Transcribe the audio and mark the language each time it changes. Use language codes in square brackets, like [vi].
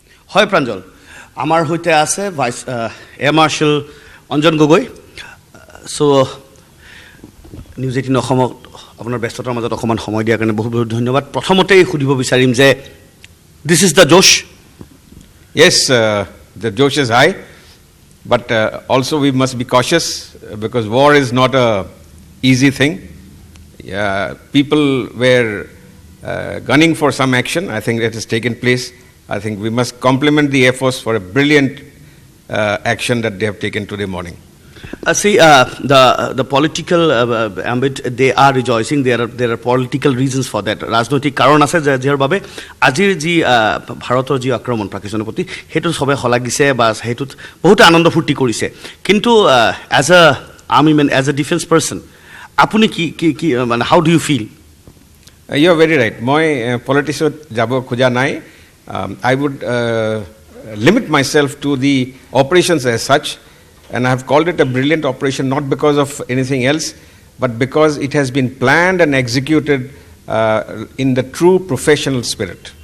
[as] হয় প্ৰাঞ্জল আমাৰ সৈতে আছে vice air marshal Anjan Gogoi চ' নিউজ 18 অসমত আপোনাৰ ব্যস্ততাৰ মাজত অকণমান সময় দিয়াৰ কাৰণে বহুত বহুত ধন্যবাদ প্ৰথমতেই সুধিব বিচাৰিম যে [en] This is the জোশ Yes, the josh is high, but also we must be cautious because war is not a easy thing. People were gunning for some action. I think that has taken place. I think we must compliment the Air Force for a brilliant action that they have taken today morning. See, the political ambit, they are rejoicing. There are political reasons for that. [as] ৰাজনৈতিক কাৰণ আছে যাৰ বাবে আজিৰ যি ভাৰতৰ যি আক্ৰমণ পাকিস্তানৰ প্ৰতি সেইটো সবে শলাগিছে বা সেইটোত বহুত আনন্দ ফূৰ্তি কৰিছে কিন্তু [en] as a army man as a defence person [as] আপুনি কি মানে [en] How do U feel You are very right. [as] মই পলিটিক্সত যাব খোজা নাই [en] I would limit myself to the operations as such. And I have called it a brilliant operation not because of anything else, but because it has been planned and executed in the true professional spirit.